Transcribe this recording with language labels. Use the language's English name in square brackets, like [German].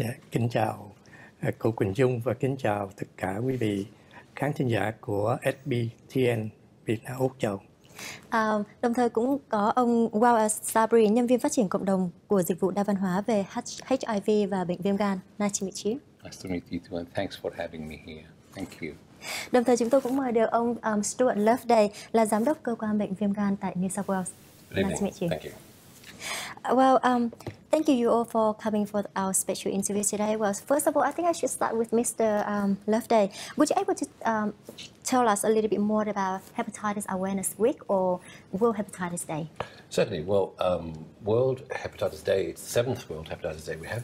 [Vietnamese] Kính chào cô Quỳnh Dung và kính chào tất cả quý vị khán thính giả của SBTN Việt Nam Úc Châu. Đồng thời cũng có ông WA-EL SABRI, nhân viên phát triển cộng đồng của dịch vụ Đa Văn Hoá về HIV và bệnh viêm gan. [English] Nice to meet you. Nice to meet you too, and thanks for having me here. Thank you. [Vietnamese] Đồng thời chúng tôi cũng mời được ông STUART LOVEDAY là giám đốc cơ quan bệnh viêm gan tại New South Wales. [English] Nice to meet you. Thank you. Well, thank you all for coming for our special interview today. Well, first of all, I think I should start with Mr. Loveday. Would you able to tell us a little bit more about Hepatitis Awareness Week or World Hepatitis Day? Certainly. Well, World Hepatitis Day, it's the 7th World Hepatitis Day we have.